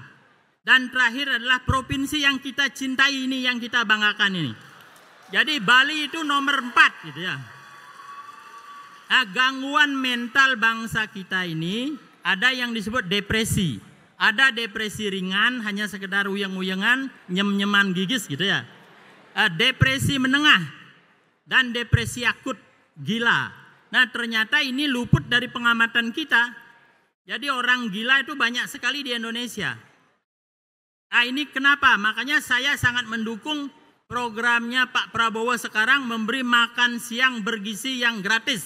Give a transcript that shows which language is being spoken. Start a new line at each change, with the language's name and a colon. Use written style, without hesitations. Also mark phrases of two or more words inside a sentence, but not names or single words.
Indonesian: Dan terakhir adalah provinsi yang kita cintai ini, yang kita banggakan ini. Jadi Bali itu nomor 4 gitu ya. Nah, gangguan mental bangsa kita ini ada yang disebut depresi. Ada depresi ringan, hanya sekedar uyeng-uyengan, nyem-nyeman gigis gitu ya. Depresi menengah dan depresi akut, gila. Nah, ternyata ini luput dari pengamatan kita. Jadi orang gila itu banyak sekali di Indonesia. Nah, ini kenapa? Makanya saya sangat mendukung programnya Pak Prabowo sekarang memberi makan siang bergizi yang gratis.